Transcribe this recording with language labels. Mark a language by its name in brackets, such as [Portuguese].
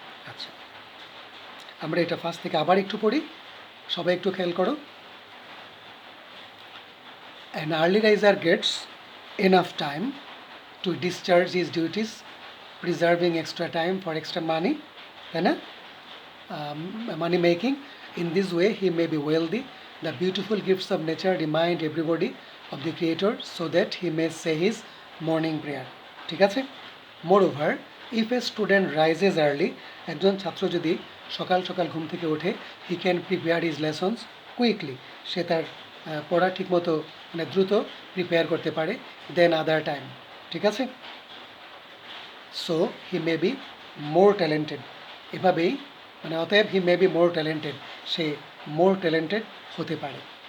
[Bangla] আচ্ছা, আমরা এটা ফার্স্ট থেকে আবার একটু পড়ি, সবাই একটু খেয়াল করো। [English] An early riser gets enough time to discharge his duties, preserving extra time for extra money, [Bangla] তাই না? [English] Money making. In this way he may be wealthy. The beautiful gifts of nature remind everybody of the creator so that he may say his morning prayer. [Bangla] ঠিক আছে? [English] Moreover, if a student rises early, [Bangla] একজন ছাত্র যদি সকাল সকাল ঘুম থেকে ওঠে, [English] he can prepare his lessons quickly. [Bangla] সে তার পড়া ঠিকমতো মানে দ্রুত প্রিপেয়ার করতে পারে [English] Than other time. [Bangla] ঠিক আছে? [English] So he may be more talented. [Bangla] এভাবেই মানে অতএব [English] he may be more talented, [Bangla] say more talented হতে পারে।